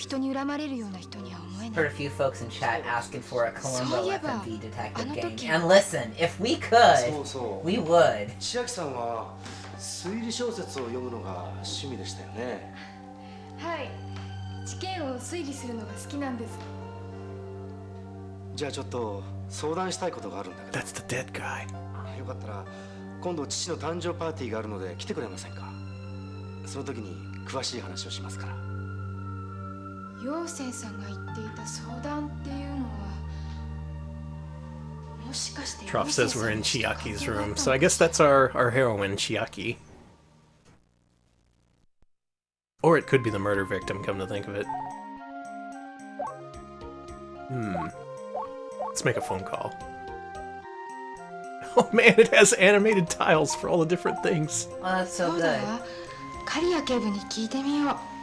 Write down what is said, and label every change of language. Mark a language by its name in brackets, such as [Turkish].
[English] Heard a few folks in chat asking for a Columbo FMV detective game. And listen, if we could, we would. [Japanese] 千秋さんは推理小説を読むのが趣味でしたよね。はい、事件を推理するのが好きなんです。じゃあちょっと相談したいことがあるんだけど。 [English] That's the dead guy. [Japanese] よかったら今度父の誕生パーティーがあるので来てくれませんか。その時に詳しい話をしますから。陽泉さんが言っていた相談っていうのは。 [English] Trough says we're in Chiaki's room, so I guess that's our heroine, Chiaki. Or it could be the murder victim, come to think of it. Let's make a phone call. Oh man, it has animated tiles for all the different things. Oh, that's so good. [Japanese] 刈谷警部に聞いてみよう。